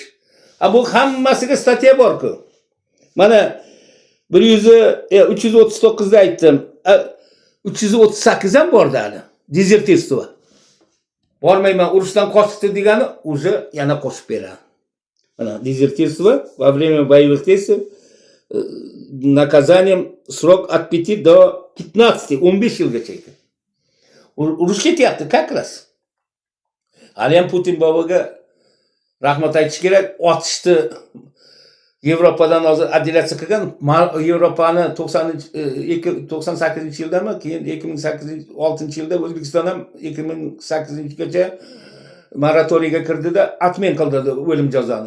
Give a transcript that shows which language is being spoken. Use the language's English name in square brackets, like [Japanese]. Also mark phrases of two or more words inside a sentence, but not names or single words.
[Uzbek] Bu hammasiga statya bor-ku. Mana 339 da aytdim. 338 ham bordi hali. Dezertirstvo. Bormayman, urushdan qochdi degani o'zi yana qo'shib beradi. [Russian] Mana dезертирство во время боевых действий наказанием срок от 5 до 15, [Uzbek] 15 yilgacha ekan. Urush ketyapti, [Russian] как раз. [Uzbek] Hali ham Putin boboga rahmat aytish kerak, otishdi. Yevropadan hozir adilasiya qilgan, Yevropani 98-yildami, keyin 2006-yilda O'zbekiston ham 2008-gacha moratoriyga kirdida, atmen qildi o'lim jazoni.